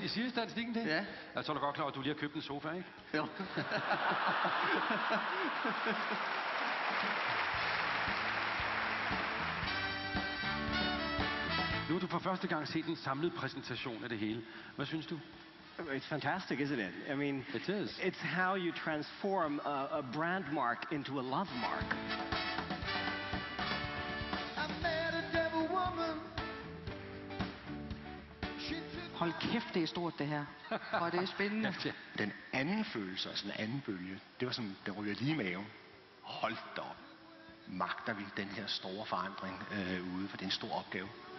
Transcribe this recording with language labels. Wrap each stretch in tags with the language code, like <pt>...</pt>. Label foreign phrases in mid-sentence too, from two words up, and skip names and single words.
<da>Siger statistikken det? Ja. Jeg tror da godt klar, at du lige har købt en sofa, ikke? Jo. Nu har du for første gang set en samlet præsentation af det hele. Hvad synes du?</da> <en>It's fantastic, isn't it? I mean, it is. It's how you transform a brand mark into a love mark.</en> <da>Hold kæft, det er stort det her. Og det er spændende. Den anden følelse, altså den anden bølge, det var sådan, der ryger lige i maven. Hold da op. Magter vi den her store forandring ude, for det er en stor opgave.</da>